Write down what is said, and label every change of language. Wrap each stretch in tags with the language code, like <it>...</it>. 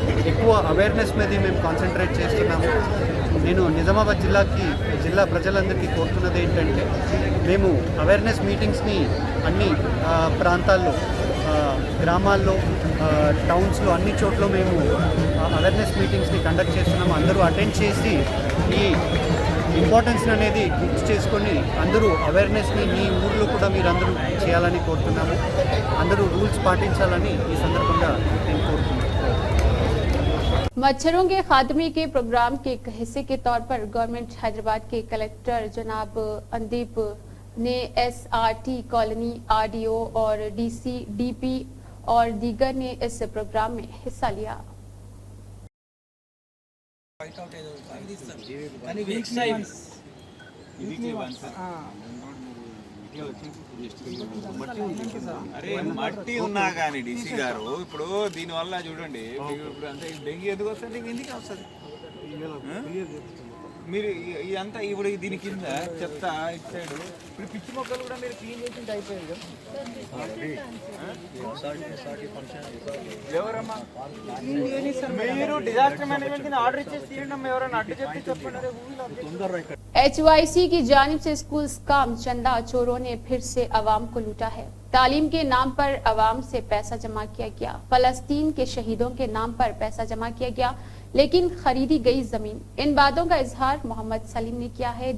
<te>ఎక్కువ అవేర్నెస్ మీద మేము కాన్సన్ట్రేట్ చేస్తున్నాము. నేను నిజామాబాద్ జిల్లా ప్రజలందరికీ కోరుతున్నది ఏంటంటే, మేము అవేర్నెస్ మీటింగ్స్ని అన్ని ప్రాంతాల్లో, గ్రామాల్లో, టౌన్స్లో అన్ని చోట్ల మేము అవేర్నెస్ మీటింగ్స్ని కండక్ట్ చేస్తున్నాము. అందరూ అటెండ్ చేసి ఈ ఇంపార్టెన్స్ అనేది గుర్తు చేసుకొని అందరూ అవేర్నెస్ని మీ ఊర్లో కూడా మీరు అందరూ చేయాలని కోరుతున్నాము. అందరూ రూల్స్ పాటించాలని ఈ సందర్భంగా నేను కోరుతున్నాను.</te> <hi>मच्छरों के खात्मे के प्रोग्राम के एक हिस्से के तौर पर गवर्नमेंट हैदराबाद के कलेक्टर जनाब अंदीप ने SRT कॉलोनी, RDO और DC, DP और दीगर ने इस प्रोग्राम में हिस्सा लिया।</hi> <te>అరే మట్టి ఉన్నా కానీ డీసీ గారు ఇప్పుడు దీనివల్ల చూడండి, ఇప్పుడు అంతా డెంగ్యూ ఎందుకు వస్తుంది, ఎందుకు వస్తుంది? మీరు ఇదంతా ఇప్పుడు దీని కింద చెత్త ఇటు సైడ్ ఇప్పుడు పిచ్చి మొక్కలు కూడా మీరు క్లీన్ చేసి అయిపోయాయి కదా. ఎవరమ్మా మీరు డిజాస్టర్ మేనేజ్మెంట్ ఆర్డర్ ఇచ్చేసి తీయండి. ఎవరైనా అడ్డు చెప్తే చెప్పండి.</te> <hi>HYC की जानिब से स्कूल काम चंदा चोरों ने फिर से अवाम को लूटा है। तालीम के नाम पर अवाम से पैसा जमा किया गया। फलस्तीन के शहीदों के नाम पर पैसा जमा किया गया, लेकिन खरीदी गई जमीन। इन बातों का इजहार मोहम्मद सलीम ने किया है।</hi>